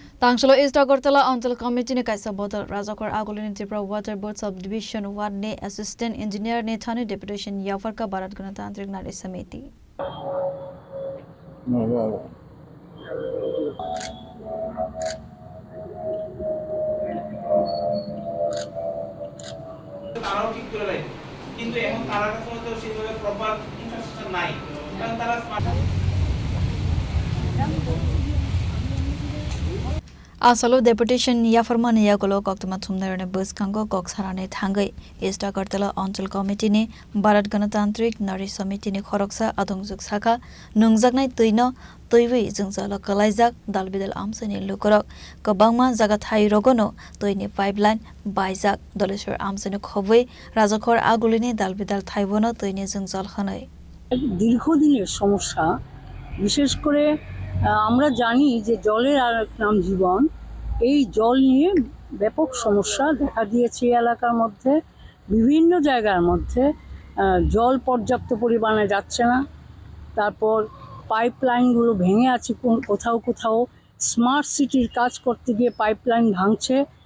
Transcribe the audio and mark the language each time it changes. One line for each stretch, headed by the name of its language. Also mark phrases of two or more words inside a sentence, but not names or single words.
Kok Borok: Tangshalo East Agartala Antal Committee ne kaisa bodal Rajakor Agolin Tripura Water Board Subdivision 1 ne Assistant Engineer ne Thane Deputation Yafarka Bharat Ganatantrik Nari Samiti.
Bangla: তারাও ঠিক করে রাখে কিন্তু এখন তারা কাছে তো সেভাবে প্রপার ইনফ্রাস্ট্রাকচার নাই কারণ তারা
Kok Borok: Asalo Deputation Yafarman Yagolo Koktama Thumnarane Bus Kango Koksarane Thangai East Agartala Antal Committee ne Bharat Ganatantrik Nari Samiti ne Khoroksa Adongjuk Saka Nungjaknai Tuino Toiwi Jungzala Kalaijak Dalbidal Amsani Lukorok Kabangma Jaga Thai Rogono Toini Pipeline Baijak Doleshwar Amsani Khobwe Rajakor Aguline Dalbidal Thaibono Toini Jungjal Khanai
Bangla: দীর্ঘদিনের সমস্যা বিশেষ করে আমরা জানি যে জলের আর এক নাম জীবন এই জল নিয়ে ব্যাপক সমস্যা দেখা দিয়েছে এই এলাকার মধ্যে বিভিন্ন জায়গার মধ্যে জল পর্যাপ্ত পরিমাণে যাচ্ছে না তারপর পাইপলাইনগুলো ভেঙে আছে কোথাও কোথাও স্মার্ট সিটির কাজ করতে গিয়ে পাইপলাইন ভাঙছে